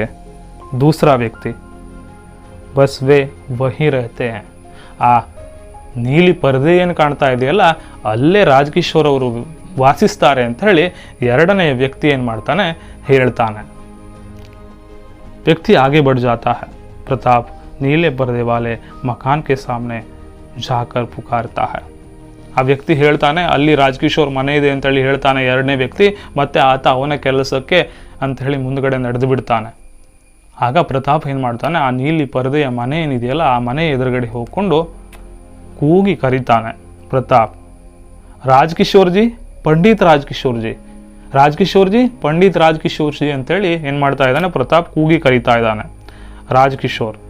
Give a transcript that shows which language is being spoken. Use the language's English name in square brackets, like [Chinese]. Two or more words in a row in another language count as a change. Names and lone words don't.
[Hindi] दूसरा व्यक्ति, बस वे वही रहते है. [Kannada] ಆ ನೀಲಿ ಪರದೆ ಏನು ಕಾಣ್ತಾ ಇದೆಯಲ್ಲ, ಅಲ್ಲೇ ರಾಜ್ ಕಿಶೋರ್ ಅವರು ವಾಸಿಸ್ತಾರೆ ಅಂತ ಹೇಳಿ ಎರಡನೆಯ ವ್ಯಕ್ತಿ ಏನು ಮಾಡ್ತಾನೆ, ಹೇಳ್ತಾನೆ. [Hindi] व्यक्ति आगे बढ़ जाता है. प्रताप नीले पर्दे वाले मकान के सामने जाकर पुकारता है. [Kannada] ಆ ವ್ಯಕ್ತಿ ಹೇಳ್ತಾನೆ, ಅಲ್ಲಿ ರಾಜ್ ಕಿಶೋರ್ ಮನೆ ಇದೆ ಅಂತೇಳಿ ಹೇಳ್ತಾನೆ ಎರಡನೇ ವ್ಯಕ್ತಿ. ಮತ್ತೆ ಆತ ಅವನ ಕೆಲಸಕ್ಕೆ ಅಂಥೇಳಿ ಮುಂದ್ಗಡೆ ನಡೆದು ಬಿಡ್ತಾನೆ. ಆಗ ಪ್ರತಾಪ್ ಏನು ಮಾಡ್ತಾನೆ, ಆ ನೀಲಿ ಪರದೆಯ ಮನೆ ಏನಿದೆಯಲ್ಲ, ಆ ಮನೆ ಎದುರುಗಡೆ ಹೋಗ್ಕೊಂಡು ಕೂಗಿ ಕರೀತಾನೆ. ಪ್ರತಾಪ್, ರಾಜ್ ಕಿಶೋರ್ ಜಿ, ಪಂಡಿತ್ ರಾಜ್ ಕಿಶೋರ್ ಜಿ, ರಾಜ್ ಕಿಶೋರ್ ಜಿ, ಪಂಡಿತ್ ರಾಜ್ ಕಿಶೋರ್ ಜಿ ಅಂತೇಳಿ ಏನು ಮಾಡ್ತಾ ಇದ್ದಾನೆ, ಪ್ರತಾಪ್ ಕೂಗಿ ಕರೀತಾ ಇದ್ದಾನೆ.